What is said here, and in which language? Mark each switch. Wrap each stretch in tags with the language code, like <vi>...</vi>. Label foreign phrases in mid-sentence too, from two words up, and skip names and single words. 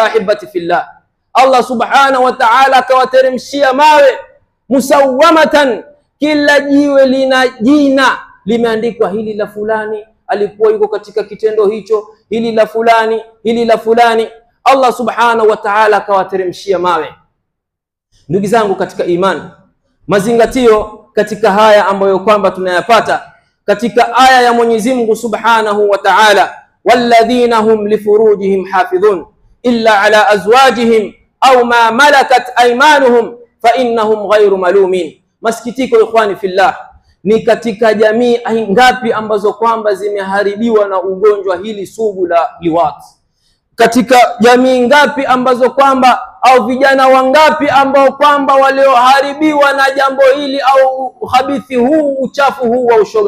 <ar>أحبتي في الله,</ar> <sw>Allah</sw> <ar>سبحانه وتعالى</ar> <sw>akawateremshia mawe musawamatan, kila jiwe lina jina limeandikwa, hili la fulani alikuwa yuko katika kitendo hicho, hili la fulani, hili la fulani. Allah</sw> <ar>سبحانه وتعالى</ar> <sw>akawateremshia mawe. Ndugu zangu katika imani, mazingatio katika haya ambayo kwamba tunayapata katika aya ya Mwenyezi Mungu</sw> <ar>سبحانه وتعالى, والذين هم لفروجهم حافظون إلا على أزواجهم أو ما ملكت أيمانهم فإنهم غير ملومين.</ar> <sw>Masikitiko</sw> <ar>إخواني في الله,</ar> <sw>ni katika jamii ngapi ambazo kwamba zimeharibiwa na ugonjwa hili sugu la liwat? Katika jamii ngapi ambazo kwamba au vijana wangapi ambao kwamba walioharibiwa na jambo hili au uhabithi huu, uchafu huu wa ushoga?</sw>